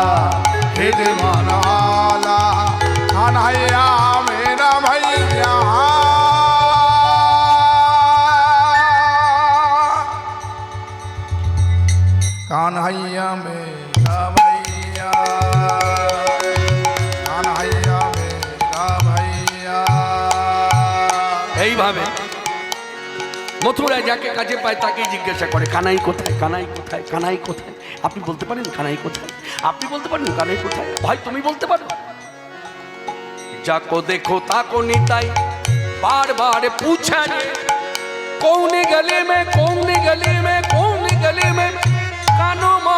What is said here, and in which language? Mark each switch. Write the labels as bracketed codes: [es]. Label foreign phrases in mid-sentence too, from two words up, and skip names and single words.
[hi] हृदय मनवाला, कन्हैया मेरा भैया, कन्हैया मेरा भैया, कन्हैया मेरा भैया। [bn] এইভাবে মথুরায় যাকে কাছে পায় তাকেই জিজ্ঞাসা করে, কানাই কোথায়, কানাই কোথায়, কানাই কোথায়? আপনি বলতে পারেন কানাই কোথায়? আপনি বলতে পারেন কানাই কোথায়? ভাই তুমি বলতে পারো? যাকো দেখো তাকো নিতাই [hi] बार बार पूछा रे, कौन गली में कौन गली में कौन गली में कानो